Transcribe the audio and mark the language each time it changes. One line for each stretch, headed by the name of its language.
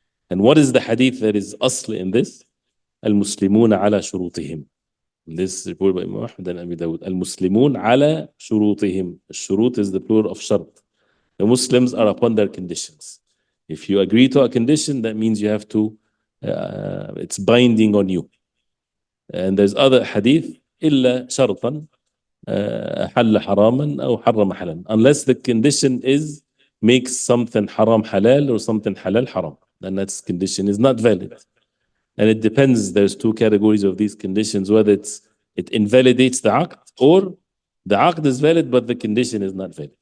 English: And what is the hadith that is asl in this?
Arabic: Al-Muslimuna ala shurutihim.
English: This report by Imam Ahmad and Abi Dawud.
Arabic: Al-Muslimun ala shurutihim.
English: Shurut is the plural of shart. The Muslims are upon their conditions. If you agree to a condition, that means you have to, it's binding on you. And there's other hadith,
Arabic: إلا شرطا حل حراما أو حرم حلالا.
English: Unless the condition makes something haram halal or something halal haram, then that condition is not valid. And it depends, there's two categories of these conditions, whether it invalidates the aqd or the aqd is valid but the condition is not valid.